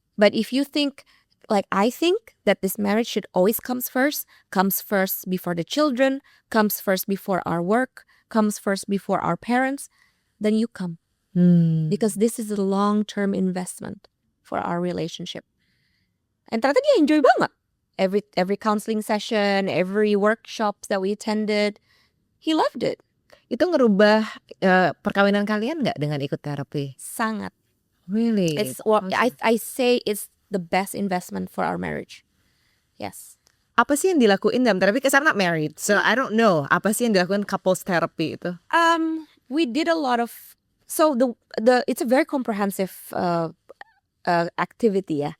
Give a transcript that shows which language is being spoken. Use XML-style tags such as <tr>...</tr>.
<en>But if you think like I think that this marriage should always comes first before the children, comes first before our work, comes first before our parents, then you come. Because this is a long-term investment for our relationship. And</en> <id>ternyata dia</id> <en>enjoy banget. Every counseling session, every workshops that we attended, he loved it.</en> <id>Itu ngerubah perkawinan kalian nggak dengan ikut terapi? Sangat.</id> <en>Really? It's what I say it's the best investment for our marriage. Yes.</en> <id>Apa sih yang dilakuin dalam terapi?</id> <en>Because I'm not married, so I don't know.</en> <id>Apa sih yang dilakukan couples therapy itu?</id> <en>We did a lot of the it's a very comprehensive activity ya.</en>